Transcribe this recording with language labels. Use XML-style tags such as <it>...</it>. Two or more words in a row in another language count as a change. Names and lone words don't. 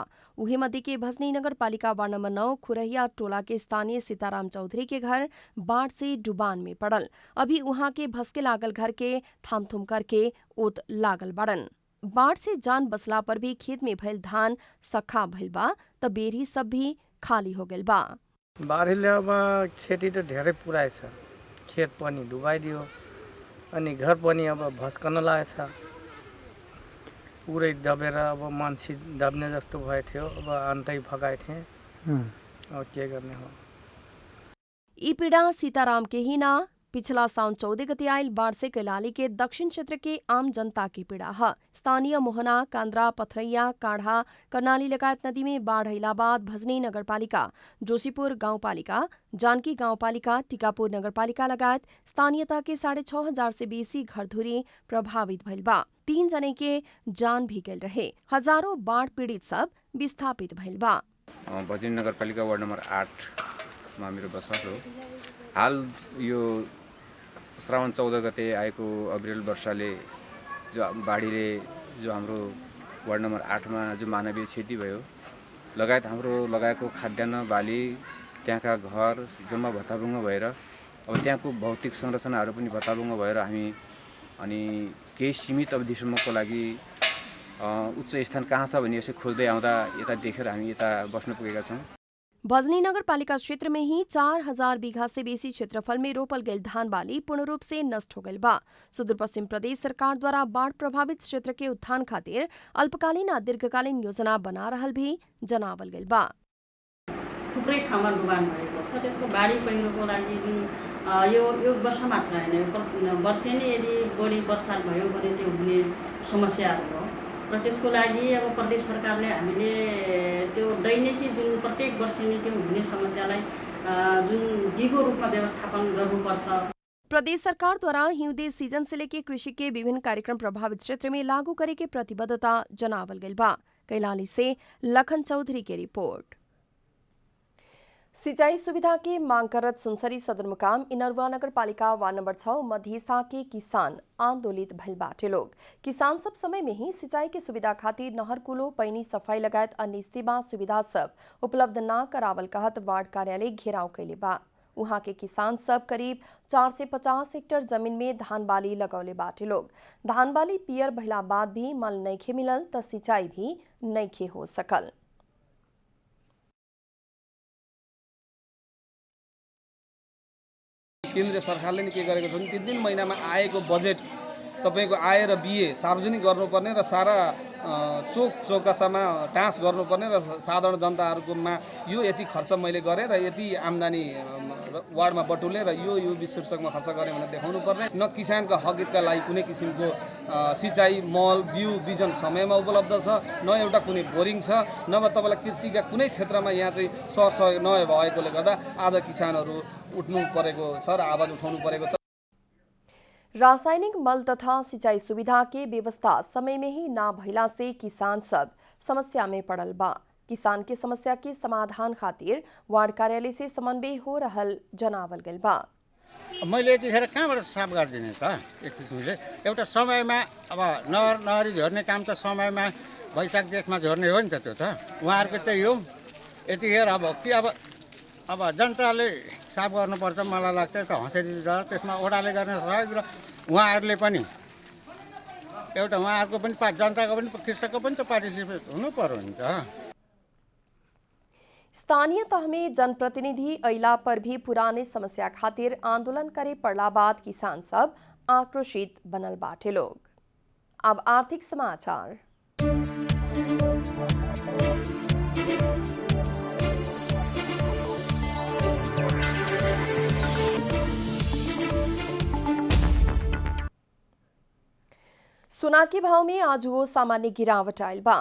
<bho>उहे मध्य के भजनी नगरपालिका वार्ड नंबर 9 खुरहिया टोला के स्थानीय सीताराम चौधरी के घर बाढ़ से डुबान में पड़ल। अभी उहाँ के भस्के लागल घर के थामथुम करके ओत लागल बड़न। बाढ़ से जान बसला पर भी खेत में भइल धान सखा भइल बा त बेरी सब भी खाली हो गइल बा।</bho> <ne>बाढ़ले अब खेती तो ढेरै पुराए छ, खेत पनि डुबाइदियो अनि घर पनि अब भस्कन लागेछ, पुरै दबेर अब मान्छे दब्ने जस्तो भए थियो। अब अन्तै फगाए थिए, अब के गर्ने हो।</ne> <bho>ई पीड़ा सीताराम के ही ना, पिछला साउन 14 गते आयल बाढ़ से कैलाली के दक्षिण क्षेत्र के आम जनता की पीड़ा है। स्थानीय मोहना, कांद्रा, पथरैया, काढ़ा, कर्णाली लगायत नदी में बाढ़ अइला बाद भजनी नगरपालिका, जोशीपुर गाउँपालिका, जानकी गाउँपालिका, टीकापुर नगरपालिका लगायत स्थानीयता के 6,500 से बेसी घरधुरी प्रभावित भइल बा। 3 जने के जान भी गइल रहे। हजारों बाढ़ पीड़ित सब विस्थापित भइल बा।</bho> <ne>भजनी नगरपालिका वार्ड नंबर 8 मा मेरो बसोबास हो। हाल यो श्रावण 14 गते आएको अविरल वर्षाले जो बाढीले जो हाम्रो वार्ड नम्बर 8 मा जो मानवीय क्षति भयो, लगायत हाम्रो लगाएको खाद्यान्न बाली, त्यहाँका घर जम्मा भत्ताभुङ्ग भएर अब त्यहाँको भौतिक संरचनाहरू पनि भत्ताभुङ्ग भएर हामी अनि केही सीमित अवधिसम्मको लागि उच्च स्थान कहाँ छ भनी यसो खोज्दै आउँदा यता देखेर हामी यता बस्न पुगेका छौँ।</ne> <bho>भजनी नगरपालिका क्षेत्र में ही 4000 बीघा से बेसी क्षेत्रफल में रोपल गई धान बाली पूर्ण रूप से नष्ट हो गई बा। सुदूर पश्चिम प्रदेश सरकार द्वारा बाढ़ प्रभावित क्षेत्र के उत्थान खातिर अल्पकालीन आ दीर्घकालीन योजना बना रहल भी जनावल गई बा।</bho> <ne>थुप्रै ठाउँमा डुबान भएको छ। त्यसको बाढी पहिरोको लागि यो वर्ष मात्र हैन, वर्षेनी यदि बढी वर्षा भयो भने त्यो हुने समस्याहरू हो र त्यसको लागि अब प्रदेश सरकारले हामीले त्यो दैनिकी जुन प्रत्येक वर्षेनी त्यो हुने समस्यालाई जुन दिगो रूपमा व्यवस्थापन गर्नुपर्छ।</ne> <bho>प्रदेश सरकार द्वारा हिउँदे सीजन से लेकर कृषि के विभिन्न कार्यक्रम प्रभावित क्षेत्र में लागू करे के प्रतिबद्धता जनावल गई बा। कैलाली से लखन चौधरी की रिपोर्ट। सिंचाई सुविधा की मांग करत सुनसरी सदरमुकाम इनरवा नगर पालिका वार्ड नंबर 6 मधेसा के किसान आंदोलित भइल बाटे। लोग किसान सब समय में ही सिंचाई के सुविधा खातिर नहर कुलो, पैनी सफाई लगायत अन्य सेवा सुविधा सब उपलब्ध न करावल कहत वार्ड कार्यालय घेराव कैले बा। वहां के किसान सब करीब 4 से 50 हेक्टेयर जमीन में धान बाली लगौले बाटे। लोग धान बाली पियर भइला बाद भी मल नइखे मिलल त सिंचाई भी नइखे हो सकल।</bho> <ne>केन्द्र सरकारले नि के गरेको छ भने 3 महिनामा आएको बजेट तपाईको आय र बिए सार्वजनिक गर्नुपर्ने र सारा चोक चौकासामा टाँस गर्नुपर्ने र साधारण जनताहरूकोमा यो यति खर्च मैले गरेँ र यति आम्दानी वार्डमा बटुले र यो शीर्षकमा खर्च गरेँ भनेर देखाउनु पर्ने। न किसानका हक हितका लागि कुनै किसिमको सिँचाइ मल बिउ बिजन समयमा उपलब्ध छ, न एउटा कुनै बोरिङ छ, नभए तपाईँलाई कृषिका कुनै क्षेत्रमा यहाँ चाहिँ सहयोग नभएकोले गर्दा आज किसानहरू उठ्नु परेको छ र आवाज उठाउनु परेको छ।</ne> <bho>रासायनिक मल तथा सिंचाई सुविधा के व्यवस्था समय में ही ना भइला से किसान सब समस्या में पड़ल बा। किसान के समस्या के समाधान खातिर वार्ड कार्यालय से समन्वय हो रहल जनावल गइल बा।</bho> <ne>मैले यतिखेर कहाँबाट साफ गरिदिने त? एक किसिमले एउटा समयमा अब नहरी झर्ने काम त समयमा वैशाख जेठमा झर्ने हो नि त, त्यो त उहाँहरूको त्यही हो। यतिखेर अब के अब जनताले साफ गर्नुपर्छ मलाई लाग्छ। त हँसेरी त्यसमा ओडाले गर्ने सहयोग र उहाँहरूले पनि एउटा उहाँहरूको पनि जनताको पनि कृषकको पनि त पार्टिसिपेट हुनु पर्यो नि त।</ne> <bho>स्थानीय तह में जनप्रतिनिधि अइला पर भी पुराने समस्या खातिर आंदोलन करे पड़ला बाद किसान सब आक्रोशित बनल बाटे लोग। अब आर्थिक समाचार। सोना के भाव में आज वो सामान्य गिरावट आयल बा।</bho>